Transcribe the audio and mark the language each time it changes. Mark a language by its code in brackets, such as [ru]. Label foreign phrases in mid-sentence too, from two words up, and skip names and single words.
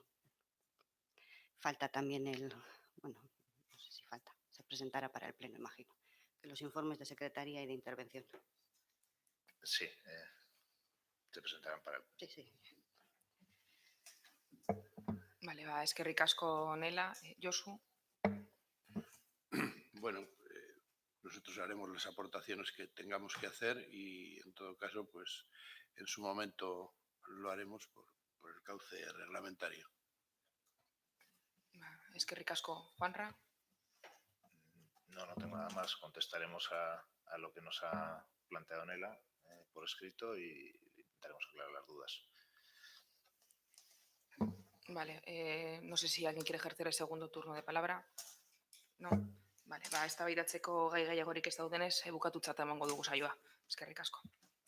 [es] Falta también bueno, no sé si falta, se presentará para el Pleno, imagino, que los informes de secretaría y de intervención. Sí, se presentarán para el... Sí, sí. Vale, [eu] eskerrik asko Nela. Josu. [es] Bueno, nosotros haremos las aportaciones que tengamos que hacer y, en todo caso, pues en su momento lo haremos por el cauce reglamentario. [eu] Eskerrik asko Juanra. [es] No tengo nada más. Contestaremos a lo que nos ha planteado Nela por escrito y intentaremos aclarar las dudas. Vale, no sé si alguien quiere ejercer el segundo turno de palabra. No? Vale, [eu] eztabaidatzeko gai gehiagorik ez daudenez, bukatutzat emango dugu saioa. Eskerrik asko.